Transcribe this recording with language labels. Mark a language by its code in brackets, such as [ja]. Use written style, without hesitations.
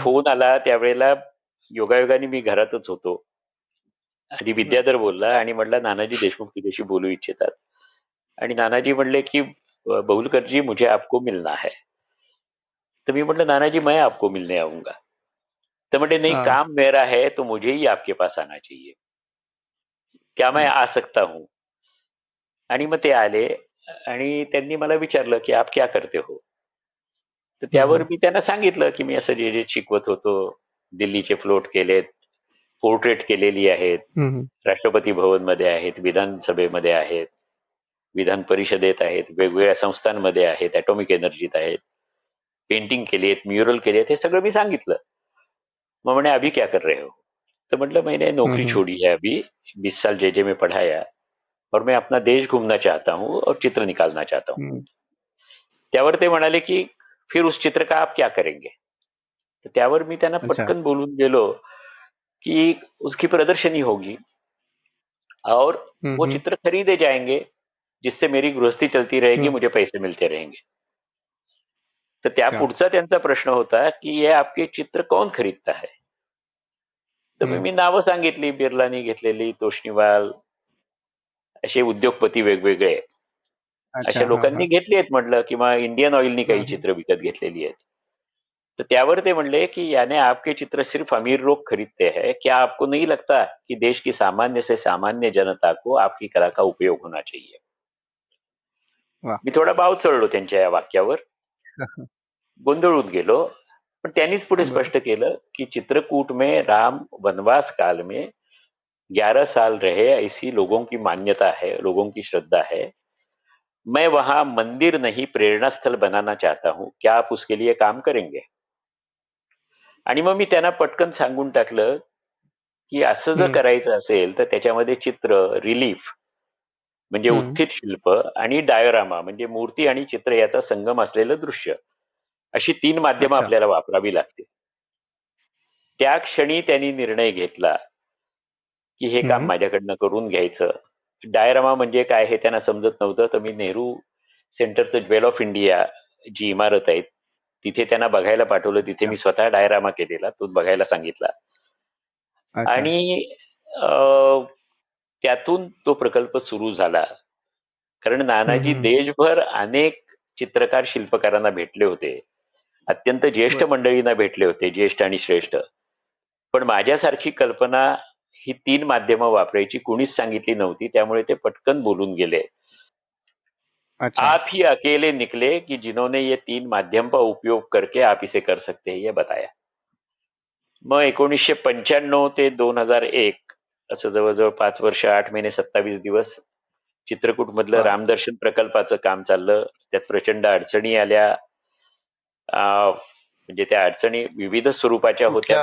[mr] Phone आला त्यावेळेला योगायोगाने मी घरातच होतो. आधी बरं. विद्याधर बोलला आणि म्हणला नानाजी देशमुख तुझ्याशी बोलू इच्छितात. आणि नानाजी म्हणले की [hi] बहुलकर जी मुझे आपको मिलना है. [mr] तर मी म्हटलं [hi] नानाजी मैं आपको मिलने आऊंगा. [mr] तर म्हणते नहीं [hi] हां. काम मेरा है तो मुझे ही आपके पास आना चाहिए. क्या मैं हं. आ सकता हूँ? [mr] आणि मग ते आले आणि त्यांनी मला विचारलं की [hi] आप क्या करते हो? [mr] तर हं, त्यावर हं. मी त्यांना सांगितलं की मी असं जे जे शिकवत होतो, दिल्लीचे फ्लोट केलेत, पोर्ट्रेट केलेली आहेत, हं, हं. राष्ट्रपती भवनमध्ये आहेत, विधानसभेमध्ये आहेत, विधान परिषदेत आहेत, वेगवेगळ्या संस्थांमध्ये आहेत, ॲटॉमिक एनर्जीत आहेत, पेंटिंग केली आहेत, म्युरल केली आहेत, हे सगळं मी सांगितलं. मग म्हणे [hi] अभी क्या कर रहे हो? तो मतलब मैंने हं, नौकरी हं. छोड़ी है अभी, 20 साल जे में पढ़ाया और मैं अपना देश घूमना चाहता हूँ और चित्र निकालना चाहता हूँ. हं. [mr] त्यावर ते म्हणाले की [hi] फिर उस चित्र का आप क्या करेंगे? [mr] तर त्यावर मी त्यांना [hi] अच्छा. [mr] पटकन बोलून गेलो कि [hi] उसकी प्रदर्शनी होगी और हं, वो हं. चित्र खरीदे जाएंगे जिससे मेरी गृहस्थी चलती रहेगी, हं. मुझे पैसे मिलते रहेंगे. [mr] तर त्या [hi] अच्छा. [mr] पुढचा त्यांचा प्रश्न होता की [hi] ये आपके चित्र कौन खरीदता है? [mr] तर मग हं. मी नावं सांगितली बिर्लानी घेतलेली, तोष्णीवाल, असे उद्योगपती वेगवेगळे [hi] अच्छा. [mr] अशा [hi] हां, [mr] लोकांनी [hi] हां. [mr] घेतली आहेत म्हटलं किंवा इंडियन ऑइलनी हं, काही हं. चित्र विकत घेतलेली आहेत. तर त्यावर ते म्हणले कि [hi] यानी आपके चित्र सिर्फ अमीर लोग खरीदते हैं, क्या आपको नहीं लगता कि देश की सामान्य से सामान्य जनता को आपकी कला का उपयोग होना चाहिए? वाह! [mr] मी थोडा भाव चढलो त्यांच्या या वाक्यावर, हं, हं. गोंधळून गेलो. पण त्यांनीच पुढे बरं. स्पष्ट केलं की [hi] चित्रकूट में राम वनवास काल में 11 साल रहे ऐसी लोगों की मान्यता है, लोगों की श्रद्धा है. मैं वहां मंदिर नहीं प्रेरणा स्थल बनाना चाहता हूं, क्या आप उसके लिए काम करेंगे? [mr] आणि मग मी त्यांना पटकन सांगून टाकलं की असं जर हम्म, करायचं असेल तर त्याच्यामध्ये चित्र, रिलीफ म्हणजे हम्म. उत्थित शिल्प आणि डायोरामा म्हणजे मूर्ती आणि चित्र याचा संगम असलेलं दृश्य, अशी 3 माध्यमं [hi] अच्छा. [mr] आपल्याला वापरावी लागतील. त्या क्षणी त्यांनी निर्णय घेतला की हे काम हम्म. माझ्याकडनं करून घ्यायचं. डायरामा म्हणजे काय हे त्यांना समजत नव्हतं, तर मी नेहरू सेंटरचं ज्वेल ऑफ इंडिया जी इमारत आहे तिथे त्यांना बघायला पाठवलं. तिथे [hi] अच्छा. [mr] मी स्वतः डायरामा केलेला तो बघायला सांगितला [hi] अच्छा. [mr] आणि अ, त्यातून तो प्रकल्प सुरू झाला. कारण हम्म, नानाजी हम्म. देशभर अनेक चित्रकार शिल्पकारांना भेटले होते. अत्यंत ज्येष्ठ बरं. मंडळींना भेटले होते, ज्येष्ठ आणि श्रेष्ठ. पण माझ्यासारखी कल्पना ही 3 माध्यमं वापरायची कुणीच सांगितली नव्हती, त्यामुळे ते पटकन बोलून गेले. [hi] अच्छा. आप ही अकेले निकले कि जिन्होंने ये 3 माध्यम का उपयोग करके आप इसे कर सकते हैं ये बताया. [mr] मग 1995 ते 2001 असं जवळजवळ 5 वर्ष 8 महिने 27 दिवस चित्रकूट मधलं बाप. रामदर्शन प्रकल्पाचं काम चाललं. त्यात प्रचंड अडचणी आल्या. म्हणजे त्या अडचणी विविध स्वरूपाच्या होत्या,